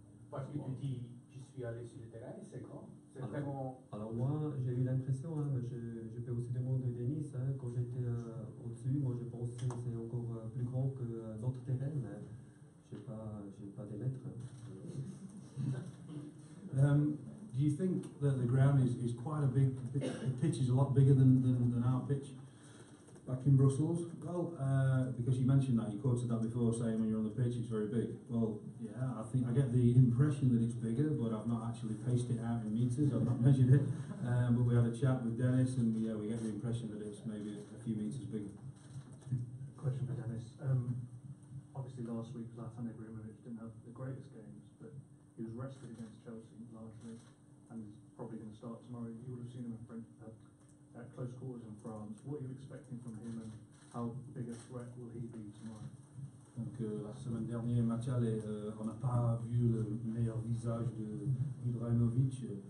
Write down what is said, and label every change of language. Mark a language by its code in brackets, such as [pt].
[fr] Parce que tu dis, je suis allé sur le terrain, c'est grand. C'est vraiment. Alors moi, j'ai eu l'impression, hein, je peux aussi demander Denis, hein, quand j'étais au-dessus, moi je pense que c'est encore plus grand que notre terrain, mais je n'ai pas des mètres. [en] Do you think that the ground is quite a big, the pitch is a lot bigger than our pitch back in Brussels? Well, because you mentioned that, you quoted that before saying when you're on the pitch it's very big. Well, yeah, I think I get the impression that it's bigger, but I've not actually paced it out in metres, I've not measured it. But we had a chat with Dennis and we get the impression that it's maybe a few metres bigger. Question for Dennis. Obviously last week Zlatan Ibrahimovic didn't have the greatest games, but he was rested against Chelsea largely, and he's probably going to start tomorrow. You would have seen him at close quarters in France. What are you expecting from him, and how big a threat will he be tomorrow? [fr] Donc la semaine dernière, match aller, on n'a pas vu le meilleur visage d'Ibrahimovic.